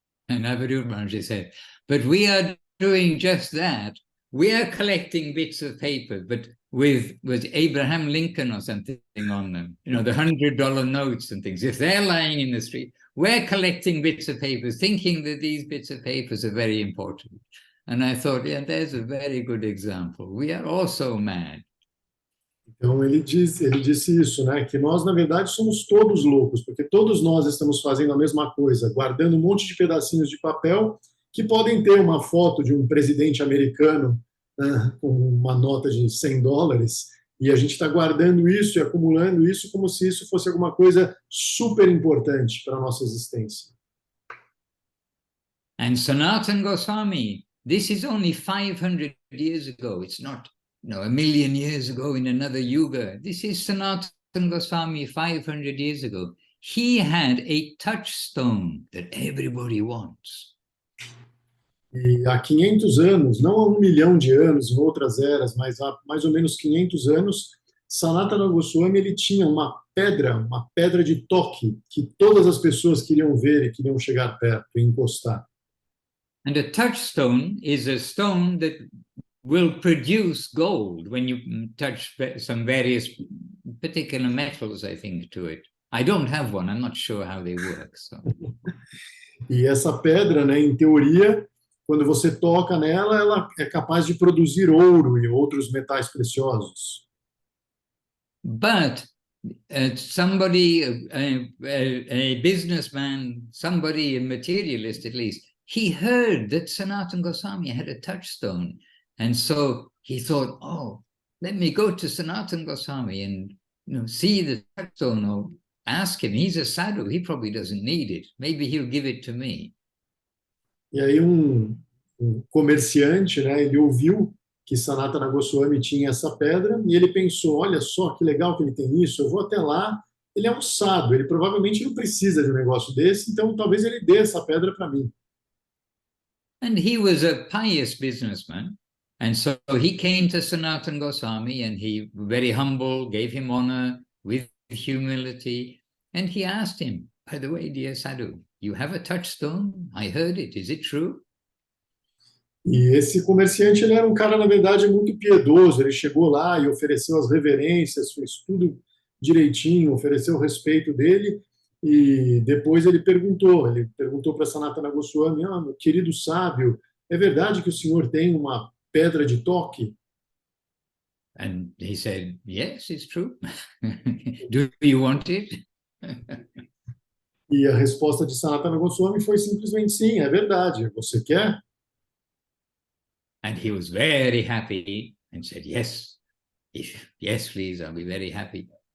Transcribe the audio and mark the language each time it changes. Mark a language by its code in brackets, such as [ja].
[en] And Avadut Maharaj said, but we are doing just that. We are collecting bits of paper, but with Abraham Lincoln or something on them, you know, the $100 notes and things. If they're lying in the street, we're collecting bits of paper, thinking that these bits of papers are very important. And I thought, yeah, there's a very good example. We are also mad. [pt] Então ele disse isso, né? Que nós na verdade somos todos loucos, porque todos nós estamos fazendo a mesma coisa, guardando um monte de pedacinhos de papel que podem ter uma foto de um presidente americano, né, com uma nota de $100, e a gente está guardando isso e acumulando isso como se isso fosse alguma coisa super importante para a nossa existência. [en] And Sanatana Goswami, this is only 500 years ago. It's not, you know, 1,000,000 years ago in another yuga. This is Sanatana Goswami 500 years ago. He had a touchstone that everybody wants. [pt] E há 500 anos, não há 1 milhão de anos em outras eras, mas há mais ou menos 500 anos, Sanatana Goswami ele tinha uma pedra de toque, que todas as pessoas queriam ver e queriam chegar perto e encostar. [en] And a touchstone is a stone that will produce gold when you touch some various particular metals, I think, to it. I don't have one, I'm not sure how they work. So. [pt] E essa pedra, né, em teoria, quando você toca nela, ela é capaz de produzir ouro e outros metais preciosos. [en] But somebody, a businessman, somebody, a materialist at least, he heard that Sanatana Goswami had a touchstone. And so he thought, oh, let me go to Sanatana Goswami and, you know, see the touchstone, or ask him. He's a sadhu, he probably doesn't need it. Maybe he'll give it to me. [pt] E aí um comerciante, né, ele ouviu que Sanatana Goswami tinha essa pedra e ele pensou, olha só que legal que ele tem isso, eu vou até lá, ele é um sábio, ele provavelmente não precisa de um negócio desse, então talvez ele dê essa pedra para mim. [en] And he was a pious businessman, and so he came to Sanatana Goswami, and he, very humble, gave him honor with humility, and he asked him, by the way, dear sadhu, you have a touchstone? I heard it, is it true? [pt] E esse comerciante, ele era um cara, na verdade, muito piedoso. Ele chegou lá e ofereceu as reverências, fez tudo direitinho, ofereceu o respeito dele. E depois ele perguntou para Sanatana Goswami, meu querido sábio, é verdade que o senhor tem uma pedra de toque? [en] And he said, yes, it's true. Do you want it? [pt] E a resposta de Sanatana Goswami foi simplesmente sim, é verdade. Você quer? [en] And he was very happy and said, yes, yes, please, I'll be very happy.